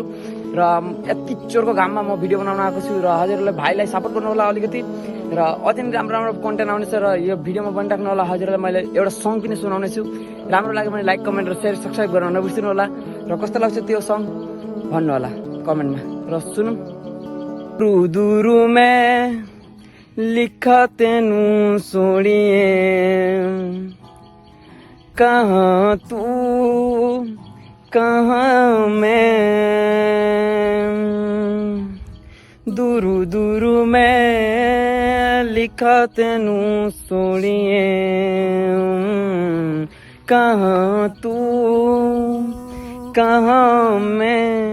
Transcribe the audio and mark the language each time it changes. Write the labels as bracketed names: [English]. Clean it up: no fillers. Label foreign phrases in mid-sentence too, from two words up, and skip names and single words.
[Nepali] र यति चोरको घाममा म भिडियो बनाउन आएको छु र हजुरहरूलाई भाइलाई सपोर्ट गर्नु होला अलिकति। र अति नै राम्रो राम्रो कन्टेन्ट आउनेछ र यो भिडियोमा बनिराख्नु होला। हजुरलाई मैले एउटा सङ पनि सुनाउने छु। राम्रो लाग्यो भने [English] like comment [Nepali] र [English] share subscribe [Nepali] गर्न नबिर्सिनु होला। र कस्तो लाग्छ त्यो सङ भन्नु होला कमेन्टमा। र सुनौँ। [Hindi] दूर में लिखा [Punjabi] ਤੈਨੂੰ ਸੋੜੀਏ [Hindi] कहाँ तू कहाँ मैं, दूर दूर में लिखा [Punjabi] ਤੈਨੂੰ ਸੋੜੀਏ [Hindi] कहाँ तू कहाँ मैं,